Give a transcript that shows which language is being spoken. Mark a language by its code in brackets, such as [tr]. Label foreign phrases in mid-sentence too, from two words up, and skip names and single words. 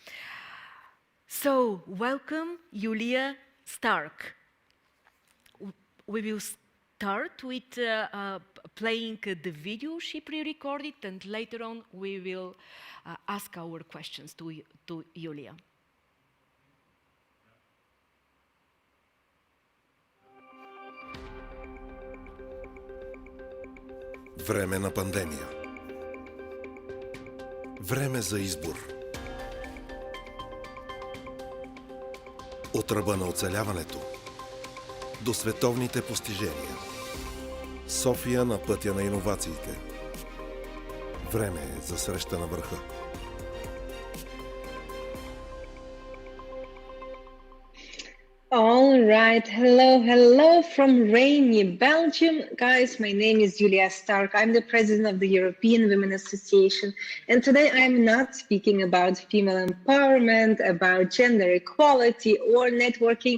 [en] So, welcome, Julia Stark. We will start with playing the video she pre-recorded, and later on we will ask our questions to Julia. [bg] Време на пандемия. Време за избор. От ръба на оцеляването до световните постижения. София на пътя на иновациите. Време е за среща на върха. [en] All right. Hello from rainy Belgium. Guys, my name is Julia Stark. I'm the president of the European Women Association. And today I'm not speaking about female empowerment, about gender equality or networking.